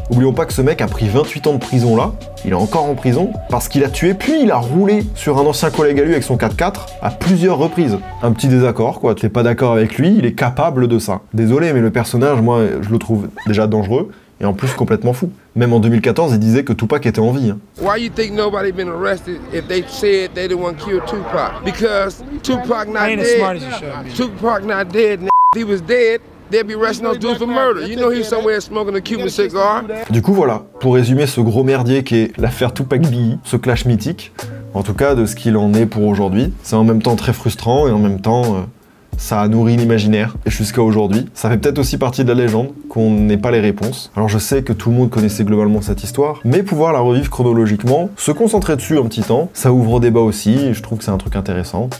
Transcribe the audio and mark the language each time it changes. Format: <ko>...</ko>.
<fr>Oublions pas que ce mec a pris 28 ans de prison là, il est encore en prison, parce qu'il a tué puis il a roulé sur un ancien collègue à lui avec son 4x4 à plusieurs reprises. Un petit désaccord quoi, t'es pas d'accord avec lui, il est capable de ça. Désolé mais le personnage, moi je le trouve déjà dangereux, et en plus complètement fou. Même en 2014, il disait que Tupac était en vie. Hein.</fr> <en>Why you think nobody been arrested if they said they didn't want to kill Tupac? Because Tupac not dead. Tupac not dead. If he was dead, they'd be arresting those dudes for murder. You know he's somewhere smoking a Cuban cigar.</en> <fr>Du coup voilà, pour résumer ce gros merdier qu'est l'affaire Tupac Biggie, ce clash mythique, en tout cas de ce qu'il en est pour aujourd'hui, c'est en même temps très frustrant et en même temps... ça a nourri l'imaginaire, et jusqu'à aujourd'hui. Ça fait peut-être aussi partie de la légende, qu'on n'ait pas les réponses. Alors je sais que tout le monde connaissait globalement cette histoire, mais pouvoir la revivre chronologiquement, se concentrer dessus un petit temps, ça ouvre au débat aussi, et je trouve que c'est un truc intéressant.</fr>